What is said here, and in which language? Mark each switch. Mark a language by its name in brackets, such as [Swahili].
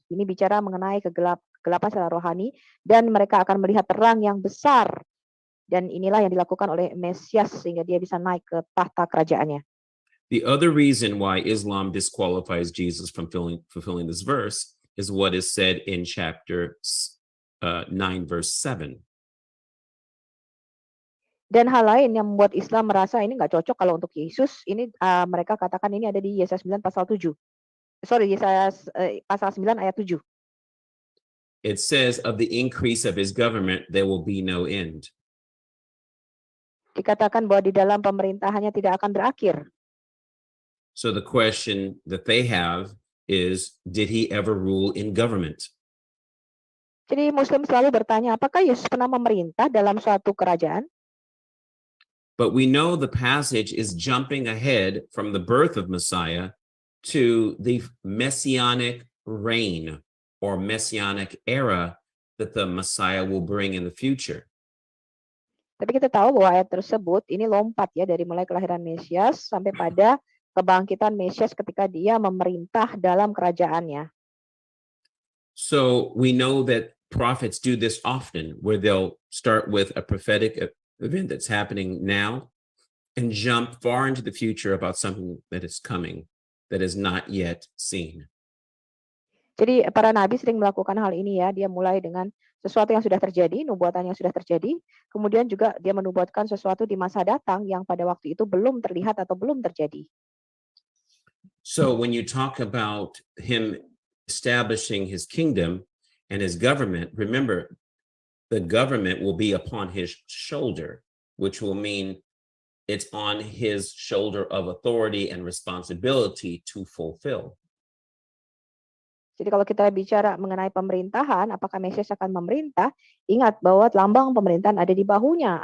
[Indonesian] Ini bicara mengenai kegelapan secara rohani, dan mereka akan melihat terang yang besar. Dan inilah yang dilakukan oleh Mesias sehingga dia bisa naik ke tahta kerajaannya. [English] The other reason why Islam disqualifies Jesus from fulfilling this verse is what is said in chapter 9 verse 7. [Indonesian] Dan hal lain yang membuat Islam merasa ini nggak cocok kalau untuk Yesus, ini mereka katakan ini ada di Yesaya 9 pasal 7. Yesaya pasal 9 ayat 7. [English] It says, of the increase of his government, there will be no end. [Indonesian] Dikatakan bahwa di dalam pemerintahannya tidak akan berakhir. [English] So the question that they have is, did he ever rule in government? [Indonesian] Jadi Muslim selalu bertanya, apakah Yesus pernah memerintah dalam suatu kerajaan? [English] But we know the passage is jumping ahead from the birth of Messiah to the messianic reign or messianic era that the Messiah will bring in the future. [Indonesian] Tapi kita tahu bahwa ayat tersebut ini lompat ya dari mulai kelahiran Mesias sampai pada kebangkitan Mesias ketika dia memerintah dalam kerajaannya. [English] So we know that prophets do this often, where they'll start with a prophetic event that's happening now and jump far into the future about something that is coming that is not yet seen. [Indonesian] Jadi para nabi sering melakukan hal ini ya, dia mulai dengan sesuatu yang sudah terjadi, nubuatan yang sudah terjadi, kemudian juga dia menubuatkan sesuatu di masa datang yang pada waktu itu belum terlihat atau belum terjadi. [English] So when you talk about him establishing his kingdom and his government, remember, the government will be upon his shoulder, which will mean it's on his shoulder of authority and responsibility to fulfill. [Indonesian] Jadi kalau kita bicara mengenai pemerintahan, apakah Mesias akan memerintah? Ingat bahwa lambang pemerintahan ada di bahunya.